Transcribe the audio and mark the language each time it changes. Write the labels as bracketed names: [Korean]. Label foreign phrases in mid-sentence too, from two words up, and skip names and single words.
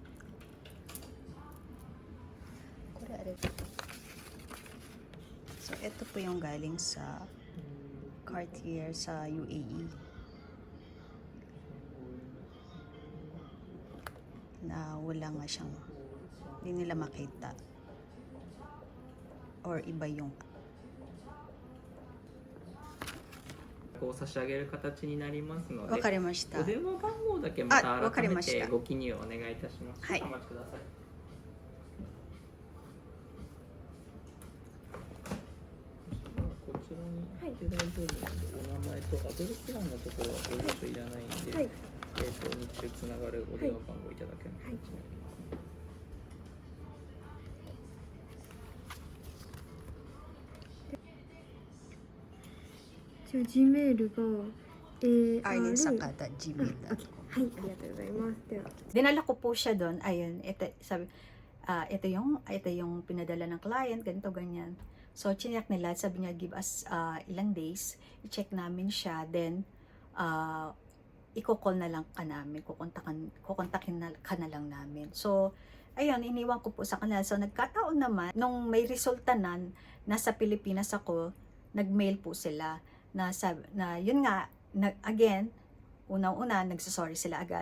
[Filipino] So, ito po yung galing sa Cartier sa UAE. Na wala nga siyang, hindi nila makita. Or iba yung [Japanese] お差し上げる形になりますので、わかりました。お電話番号だけまたわかり改めましてたご記入お願いいたします。はいお待ちください。こちらに入って大丈夫なんで、お名前とアドレス欄のところはご住所いらないんで、はい、日中つながるお電話番号いただけます。はいじゃあ G メールが Arlene AR Sakata, Gmail. はい、ありがとうございます。では [Filipino] Dinala ko po siya doon. Ayun, ito, sabi, ito yung pinadala ng client, ganito, ganyan. So, chinek nila, sabi niya, [English] give us [Filipino] ilang days, i-check namin siya, then, i-call na lang ka namin, kukontakin ka na lang namin. So, ayun, iniwan ko po sa kanila. So, nagkataon naman, nung may resulta na, nasa Pilipinas ako, nag-mail po sila, na yun nga, again, unang-una, nagsasorry sila agad.